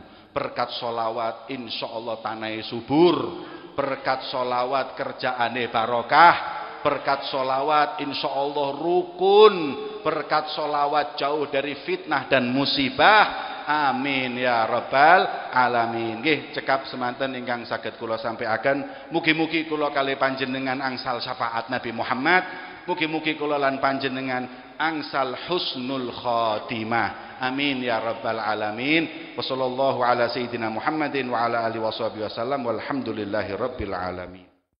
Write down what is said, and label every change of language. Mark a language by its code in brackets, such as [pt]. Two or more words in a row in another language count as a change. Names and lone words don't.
[id] Berkat sholawat [ar] إن شاء الله [id] tanahnya subur, berkat sholawat kerjaane barokah, berkat sholawat [ar] إن شاء الله [id] rukun, berkat sholawat jauh dari fitnah dan musibah. [ar] آمين يا رب العالمين. [jv] Nggih cekap semanten ingkang saged kula sampaikan. Mugi-mugi kula kalih panjenengan angsal syafaat Nabi Muhammad. Mugi-mugi kula lan panjenengan angsal [ar] حسن الخاتمة. آمين يا رب العالمين. وصلى الله على سيدنا محمد وعلى آله وصحبه وسلم والحمد لله رب العالمين.